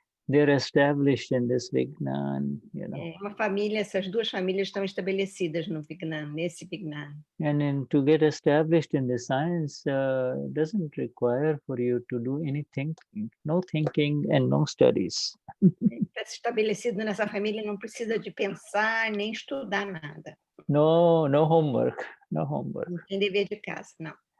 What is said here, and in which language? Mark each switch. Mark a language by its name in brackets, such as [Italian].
[English] They're established in this Vignan. [Portuguese] É uma família, essas 2 famílias estão estabelecidas no Vignan, nesse Vignan. [English] And to get established in the science doesn't require for you to do any thinking, no thinking and no studies. [Portuguese] Para ser estabelecido nessa família não precisa de pensar nem estudar nada. [English] No homework. [Portuguese] Não tem dever de casa, não.